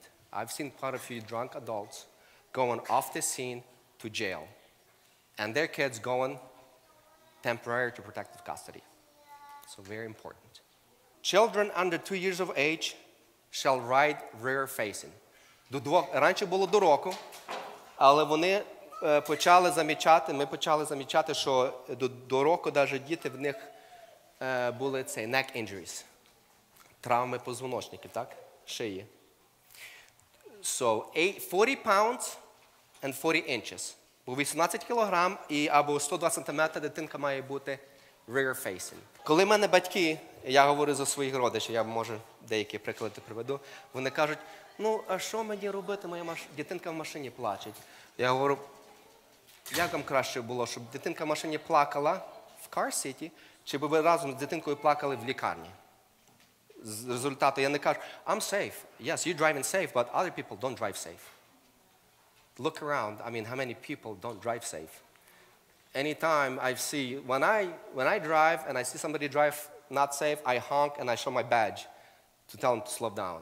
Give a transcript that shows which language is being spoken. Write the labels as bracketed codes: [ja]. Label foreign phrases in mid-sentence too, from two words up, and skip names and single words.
[en] I've seen quite a few drunk adults going off the scene to jail, and their kids going temporary to protective custody. So very important. Children under 2 years of age shall ride rear-facing. [uk] Раніше було до року, але ми почали замічати, що до року навіть діти, в них були [en] neck injuries, [uk] травми позвоночників, так? Шиї. [en] So 40 pounds and 40 inches. [uk] По 18 кілограм або 102 сантиметри дитинка має бути rear-facing. Коли в мене батьки, я говорю за своїх родичів, я може деякі приклади приведу, вони кажуть, а що мені робити, моя дитинка в машині плаче. Я говорю, як вам краще було, щоб дитинка в машині плакала в car-seat, чи б ви разом з дитинкою плакали в лікарні? З результату я не кажу, [en] I'm safe. Yes, you're driving safe, but other people don't drive safe. Look around, how many people don't drive safe? Anytime I see, when I drive and I see somebody drive not safe, I honk and I show my badge to tell them to slow down.